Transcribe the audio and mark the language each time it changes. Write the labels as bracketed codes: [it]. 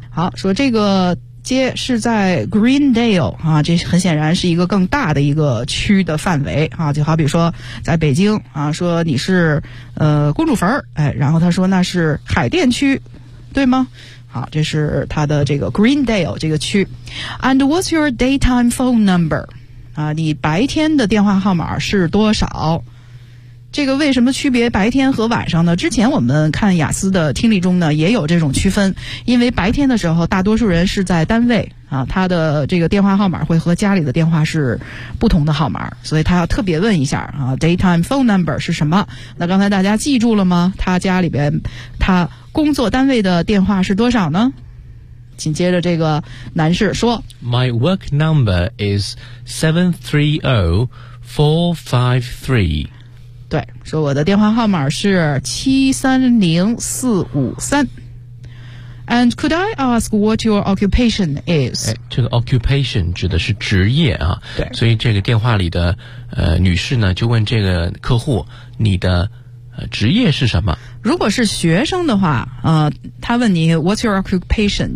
[zh] 好，说这个街是在 Greendale 啊，这很显然是一个更大的一个区的范围啊，就好比说在北京啊，说你是公主坟，哎，然后他说那是海淀区，对吗？好，这是他的这个 Greendale 这个区。 [en] And what's your daytime phone number? [zh] 啊，你白天的电话号码是多少？这个为什么区别白天和晚上呢？之前我们看雅思的听力中呢也有这种区分，因为白天的时候大多数人是在单位啊，他的这个电话号码会和家里的电话是不同的号码，所以他要特别问一下啊 daytime phone number 是什么。那刚才大家记住了吗？他家里边他工作单位的电话是多少呢？紧接着这个男士说 [en] My work number is 730453。 [zh] 对，说我的电话号码是730453。 [en] And could I ask what your occupation is? [zh] 这个 occupation 指的是职业啊。对，所以这个电话里的女士呢就问这个客户，你的职业是什么？如果是学生的话，他问你 What's your occupation?